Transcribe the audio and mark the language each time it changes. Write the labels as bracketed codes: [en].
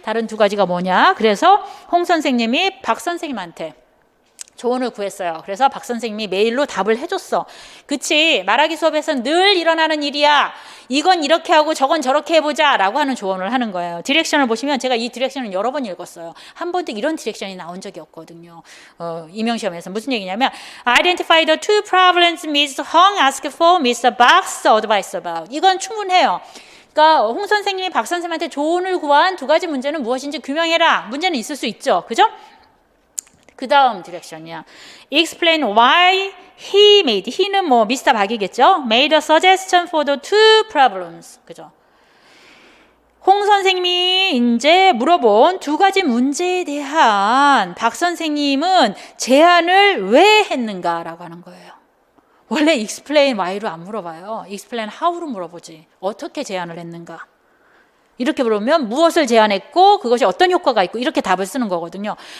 [ko] 다른 두 가지가 뭐냐? 그래서 홍 선생님이 박 선생님한테 조언을 구했어요. 그래서 박 선생님이 메일로 답을 해줬어. 그치? 말하기 수업에서는 늘 일어나는 일이야. 이건 이렇게 하고 저건 저렇게 해보자 라고 하는 조언을 하는 거예요. 디렉션을 보시면 제가 이 디렉션을 여러 번 읽었어요. 한 번도 이런 디렉션이 나온 적이 없거든요. 임용시험에서 무슨 얘기냐면 [en] Identify the two problems Ms. Hong asked for Mr. Bak's advice about. [ko] 이건 충분해요. 그러니까 홍 선생님이 박 선생님한테 조언을 구한 두 가지 문제는 무엇인지 규명해라. 문제는 있을 수 있죠. 그죠? 그 다음 디렉션이야. [en] Explain why he made. [ko] he는 뭐 미스터 박이겠죠. [en] Made a suggestion for the two problems. [ko] 그죠? 홍 선생님이 이제 물어본 두 가지 문제에 대한 박 선생님은 제안을 왜 했는가라고 하는 거예요. 원래 [en] explain why [ko] 로 안 물어봐요. [en] explain how [ko] 로 물어보지. 어떻게 제안을 했는가. 이렇게 물으면 무엇을 제안했고 그것이 어떤 효과가 있고 이렇게 답을 쓰는 거거든요.